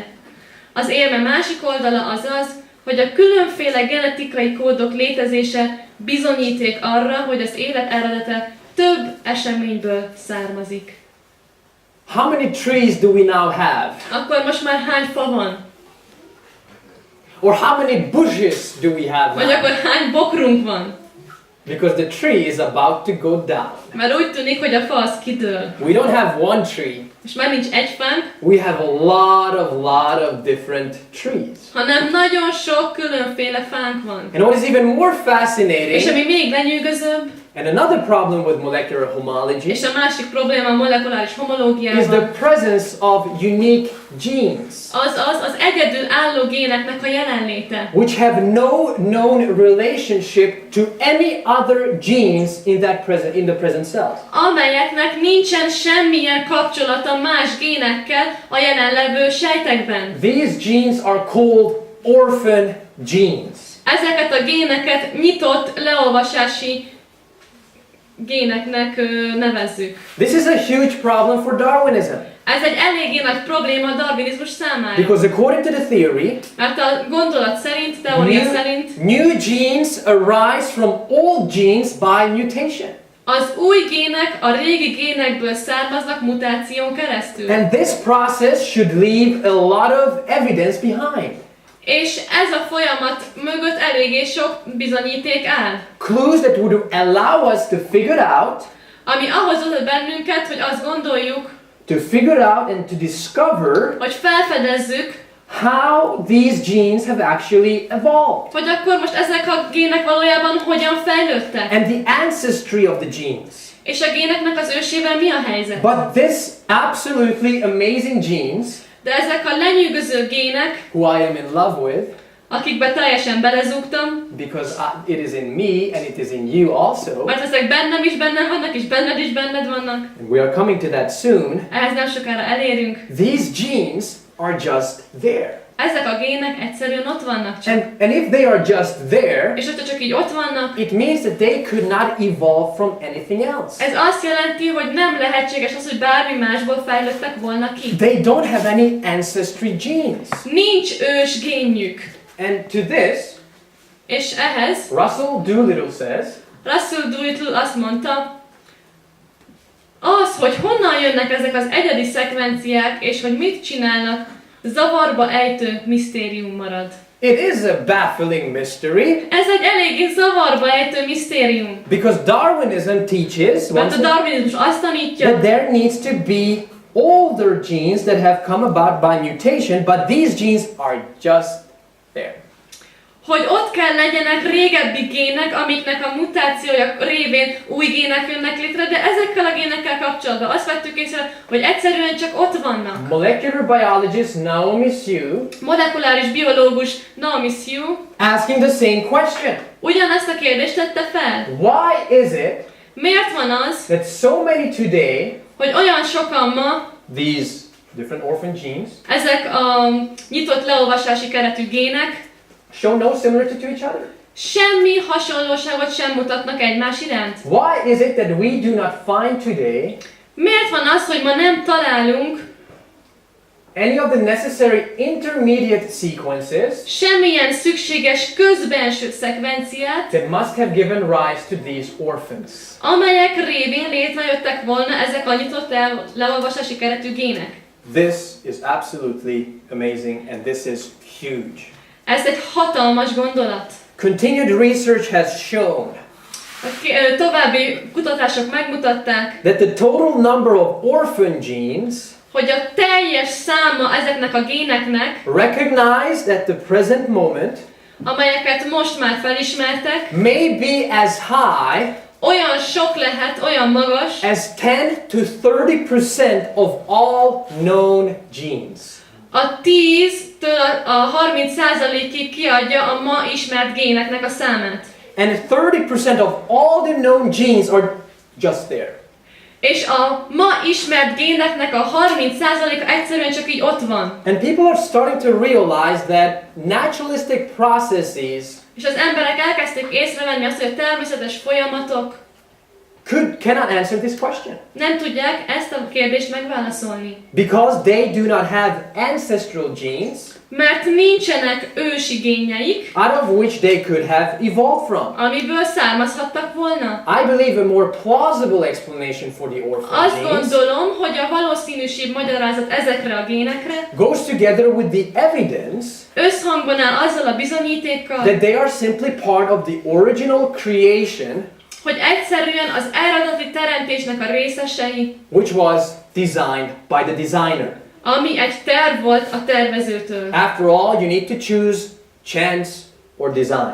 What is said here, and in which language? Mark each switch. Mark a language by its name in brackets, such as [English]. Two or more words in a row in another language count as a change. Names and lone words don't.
[Hungarian] Az érme másik oldala az az, hogy a különféle genetikai kódok létezése bizonyíték arra, hogy az élet eredete több eseményből származik. [English] how many trees do we now have? [Hungarian] Akkor most már hány fa van? [English] Or how many bushes do we have [Hungarian] Vagy akkor [English] now? [Hungarian] hány bokrunk van? [English] Because the tree is about to go down. [Hungarian] Mert úgy tűnik, hogy a fa az kidől. [English] We don't have one tree. [Hungarian] És már nincs egy fánk, [English] We have a lot of different trees. [Hungarian] hanem nagyon sok különféle fánk van. [English] And what is even more [Hungarian] És [English] fascinating, [Hungarian] ami még lenyűgözőbb, [English] and another problem with molecular homology, [Hungarian] és a másik probléma a molekuláris [English] is the [Hungarian] homológiában, [English] presence of unique genes, [Hungarian] az egyedül álló géneknek a jelenléte, [English] which have no known relationship to any other genes in the present cells. [Hungarian] amelyeknek nincsen semmilyen kapcsolata más génekkel a jelenlevő sejtekben. [English] These genes are called orphan genes. [Hungarian] Ezeket a géneket nyitott leolvasási géneknek nevezzük. [English] This is a huge problem for Darwinism, [Hungarian] Ez egy eléggé nagy probléma a darwinizmus számára. [English] because according to the theory, [Hungarian] Mert a gondolat szerint, teória szerint [English] new genes arise from old genes by mutation. [Hungarian] az új gének a régi génekből származnak mutáción keresztül. [English] And this process should leave a lot of evidence behind. [Hungarian] És ez a folyamat mögött eléggé sok bizonyíték áll. [English] Clues that would allow us to figure out, [Hungarian] Ami ahhoz vezet bennünket, hogy azt gondoljuk, [English] and to discover [Hungarian] hogy felfedezzük, [English] how these genes have actually evolved [Hungarian] Hogy akkor most ezek a gének valójában hogyan fejlődtek? [English] and the ancestry of the genes. [Hungarian] És a géneknek az ősével mi a helyzet? [English] But this absolutely amazing genes, [Hungarian] De ezek a lenyűgöző gének, [English] who I am in love with, [Hungarian] akikbe teljesen belezúgtam, [English] because it is in me and it is in you also, [Hungarian] mert ezek bennem vannak, és benned is benned vannak. [English] and we are coming to that soon, [Hungarian] Ehhez nem sokára elérünk. [English] these genes are just there. [Hungarian] Ezek a gének egyszerűen ott vannak csak. [English] And if they are just there, [Hungarian] És hogyha csak így ott vannak, [English] it means that they could not evolve from anything else. [Hungarian] ez azt jelenti, hogy nem lehetséges az, hogy bármi másból fejlődtek volna ki. [English] They don't have any ancestry genes. [Hungarian] Nincs ős génjük. [English] And to this, [Hungarian] És ehhez [English] Russell Doolittle says, [Hungarian] Russell Doolittle azt mondta, az, hogy honnan jönnek ezek az egyedi szekvenciák, és hogy mit csinálnak, zavarba ejtő misztérium marad. [English] it is a baffling mystery [Hungarian] Ez egy eléggé zavarba ejtő misztérium. [English] because Darwinism teaches [Hungarian] Mert a darwinizmus azt tanítja, [English] that there needs to be older genes that have come about by mutation, but these genes are just there. [Hungarian] hogy ott kell legyenek régebbi gének, amiknek a mutációja révén új gének jönnek létre, de ezekkel a génekkel kapcsolatban azt vettük észre, hogy egyszerűen csak ott vannak. [English] Molecular biologist Naomi Sue [Hungarian] Molekuláris biológus Naomi Sue [English] asking the same question. [Hungarian] ugyanezt a kérdést tette fel. [English] Why is it [Hungarian] Miért van az, [English] that so many today, [Hungarian] hogy olyan sokan ma [English] these different orphan genes, [Hungarian] ezek a nyitott leolvasási keretű gének [English] show no similarity to each other? [Hungarian] semmi hasonlóságot sem mutatnak egymás iránt? [English] Why is it that we do not find today [Hungarian] Miért van az, hogy ma nem találunk [English] any of the necessary intermediate sequences [Hungarian] semmilyen szükséges közbenső szekvenciát, [English] that must have given rise to these orphans? [Hungarian] amelyek révén létrejöttek volna ezek a nyitott leolvasási keretű gének? [English] This is absolutely amazing and this is huge. [Hungarian] Ez egy hatalmas gondolat. [English] Continued research has shown [Hungarian] További kutatások megmutatták, [English] that the total number of orphan genes [Hungarian] hogy a teljes száma ezeknek a géneknek, [English] recognized at the present moment [Hungarian] amelyeket most már felismertek, [English] may be as high [Hungarian] olyan sok lehet, olyan magas, [English] as 10 to 30% of all known genes. [Hungarian] a 10-től a 30%-ig kiadja a ma ismert géneknek a számát. [English] And 30% of all the known genes are just there. [Hungarian] És a ma ismert géneknek a 30%-a egyszerűen csak így ott van. [English] And people are starting to realize that naturalistic processes [Hungarian] És az emberek elkezdték észrevenni azt, hogy a természetes folyamatok [English] cannot answer this question. [Hungarian] nem tudják ezt a kérdést megválaszolni. [English] Because they do not have ancestral genes [Hungarian] Mert nincsenek ősi génjeik, [English] out of which they could have evolved from. [Hungarian] amiből származhattak volna. [English] I believe a more plausible explanation for the orphan [Hungarian] Azt [English] genes [Hungarian] gondolom, hogy a valószínűség magyarázat ezekre a génekre [English] goes together with the evidence [Hungarian] összhangban áll azzal a bizonyítékkal, [English] that they are simply part of the original creation [Hungarian] hogy egyszerűen az eredeti teremtésnek a részesei, [English] which was designed by the designer. [Hungarian] ami egy terv volt a tervezőtől. [English] After all, you need to choose chance or design.